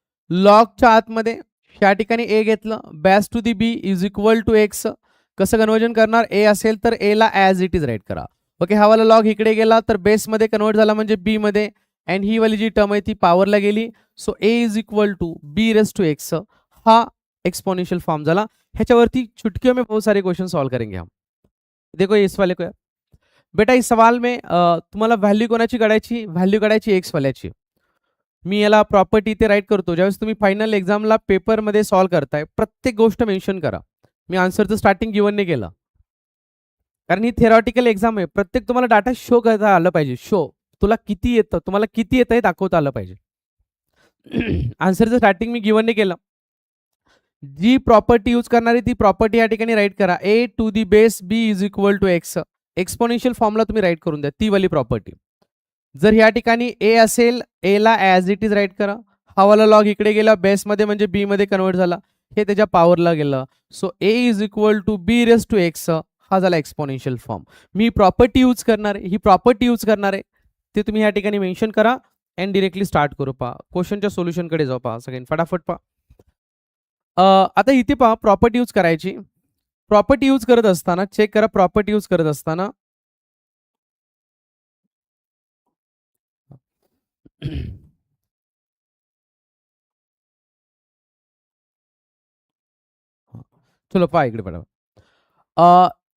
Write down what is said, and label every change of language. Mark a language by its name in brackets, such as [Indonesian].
[Marathi] लॉगच्या आतमध्ये या ठिकाणी ए घेतलं base to the B is equal to x. कसं कन्वर्जन करणार? ए असेल तर ए ला ॲज इट इज राईट करा. ओके हा वाला लॉग इकडे गेला तर बेसमध्ये कन्वर्ट झाला म्हणजे बी मध्ये. अँड ही वाली जी टर्म आहे ती पॉवरला गेली. [English] So a is equal to b raise to x. [Marathi] हा एक्सपोनेंशियल फॉर्म झाला. [Hindi] ह्याच्यावरती चुटकियों में बहुत सारे क्वेश्चन सॉल्व करेंगे हम. देखो इस वाले को बेटा इस सवाल में [Marathi] तुम्हाला व्हॅल्यू कोणाची काढायची? व्हॅल्यू काढायची एक्स वाल्याची. मी याला प्रॉपर्टी इथे राईट करतो. ज्यावेळेस तुम्ही फायनल एक्झामला पेपरमध्ये सॉल्व करताय प्रत्येक गोष्ट मेन्शन करा. मी आन्सरचं स्टार्टिंग गिवन नाही केलं कारण ही थेरॉटिकल एक्झाम आहे. प्रत्येक तुम्हाला डाटा शो करता आलं पाहिजे. शो तुला किती येतं, तुम्हाला किती येतं हे दाखवता आलं पाहिजे. आन्सरचं स्टार्टिंग मी गिवन नाही केलं. जी प्रॉपर्टी यूज करणारी ती प्रॉपर्टी या ठिकाणी राईट करा. [English] A to the base b is equal to x. [Marathi] Exponential फॉर्मला तुम्ही राईट करून द्या ती वाली प्रॉपर्टी. जर या ठिकाणी ए असेल ए ला ॲज इट इज राईट करा. हा वाला लॉग इकडे गेला बेसमध्ये म्हणजे बी मध्ये कन्वर्ट झाला. हे त्याच्या पॉवरला गेलं. [English] So a is equal to b raise to x. [Marathi] हा झाला एक्सपोनेन्शियल फॉर्म. मी प्रॉपर्टी यूज करणार आहे, ही प्रॉपर्टी यूज करणार आहे ते तुम्ही या ठिकाणी मेन्शन करा अँड डिरेक्टली स्टार्ट करू. पहा क्वेश्चनच्या सोल्युशनकडे जाऊ. पहा सगळ्यांनी फटाफट पहा. आता इथे पहा प्रॉपर्टी यूज करायची. प्रॉपर्टी यूज करत असताना चेक करा. प्रॉपर्टी यूज करत असताना चलो पहा इकडे पहा.